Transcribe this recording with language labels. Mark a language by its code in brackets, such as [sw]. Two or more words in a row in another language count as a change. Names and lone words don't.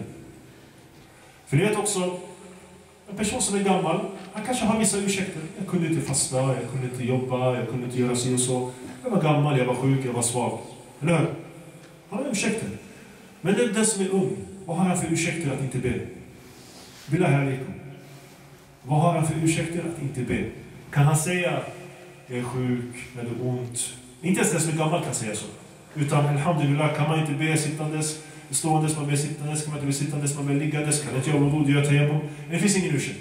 [sv] För ni vet också, en person som är gammal, han kanske har vissa ursäkter. Jag kunde inte fasta, jag kunde inte jobba, jag kunde inte göra sig och så. Jag var gammal, jag var sjuk, jag var svag. Eller hur? Han har ursäkter. Men den som är ung, vad har han för ursäkter att inte be? [ar] بالله عليكم. [sv] Vad har han för ursäkter att inte be? Kan han säga, jag är sjuk, eller ont? Inte ens den som är gammal kan säga så. Utan alhamdulillah, kan man inte be sittandes, ståendes, man ber sittandes, kan man inte be sittandes, man ber liggandes, kan inte göra blod, göra tayammum. Det finns ingen ursäkt.